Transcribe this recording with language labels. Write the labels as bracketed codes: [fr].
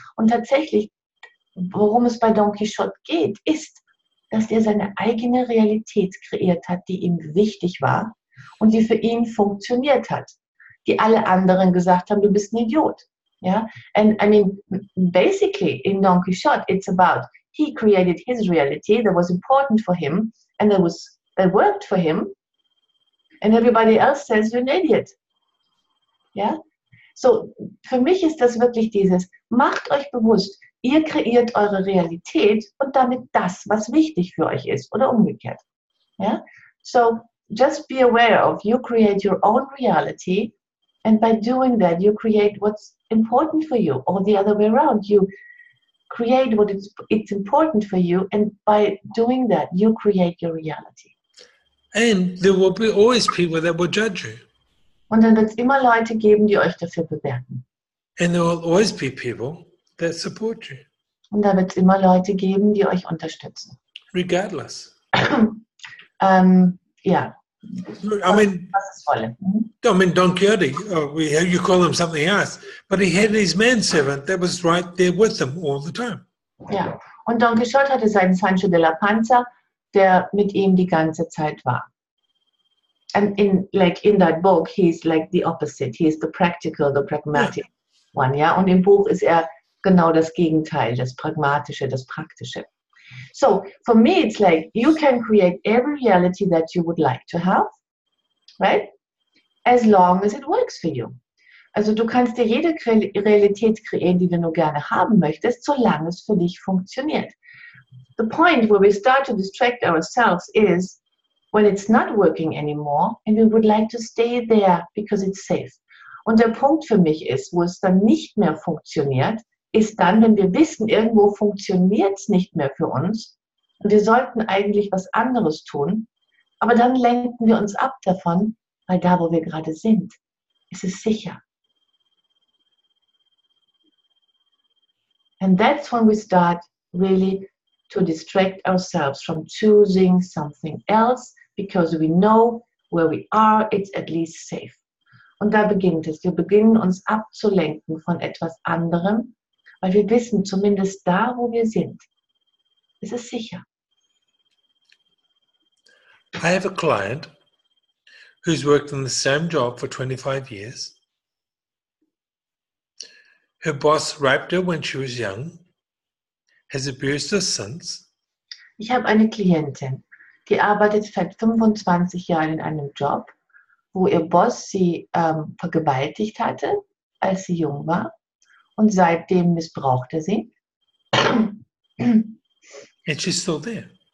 [de] Und tatsächlich, worum es bei Don Quixote geht, ist, dass er seine eigene Realität kreiert hat, die ihm wichtig war und die für ihn funktioniert hat. Die alle anderen gesagt haben, du bist ein Idiot. [en] Yeah? And I mean, basically in Don Quixote, it's about he created his reality that was important for him and that worked for him, and everybody else says you're an idiot. Yeah? [de] So, für mich ist das wirklich dieses, macht euch bewusst, ihr kreiert eure Realität und damit das, was wichtig für euch ist oder umgekehrt. [en] Yeah? So, just be aware of you create your own reality, and by doing that you create what's important for you, or the other way around. You create what it's important for you, and by doing that you create your reality. And there will be always people that will judge you. [de] Und dann wird es immer Leute geben, die euch dafür bewerten. [en] And there will always be people that support you. [de] Und da wird es immer Leute geben, die euch unterstützen. [en] Regardless. [de] Ja. [en] I mean, [de] Was es wolle. [en] Don Quixote, you call him something else, but he had his manservant that was right there with him all the time. [de] Ja. Und Don Quixote hatte seinen Sancho de la Panza, der mit ihm die ganze Zeit war. [en] And in that book, he's like the opposite. He is the practical, the pragmatic one, ja. [de] Und im Buch ist er genau das Gegenteil, das Pragmatische, das Praktische. [en] So, for me, it's like you can create every reality that you would like to have, right? As long as it works for you. [de] Also du kannst dir jede Realität kreieren, die du nur gerne haben möchtest, solange es für dich funktioniert. [en] The point where we start to distract ourselves is when it's not working anymore and we would like to stay there because it's safe. [de] Und der Punkt für mich ist, wo es dann nicht mehr funktioniert, ist dann, wenn wir wissen, irgendwo funktioniert es nicht mehr für uns und wir sollten eigentlich was anderes tun, aber dann lenken wir uns ab davon, weil da, wo wir gerade sind, ist es sicher. [en] And that's when we start really to distract ourselves from choosing something else because we know where we are, it's at least safe. [de] Und da beginnt es. Wir beginnen uns abzulenken von etwas anderem, weil wir wissen, zumindest da, wo wir sind, ist es sicher. [en] I have a client who's worked in the same job for 25 years. Her boss raped her when she was young, has abused her since. [de] Ich habe eine Klientin, die arbeitet seit 25 Jahren in einem Job, wo ihr Boss sie vergewaltigt hatte, als sie jung war. Und seitdem missbraucht er sie. [en] And she's still there.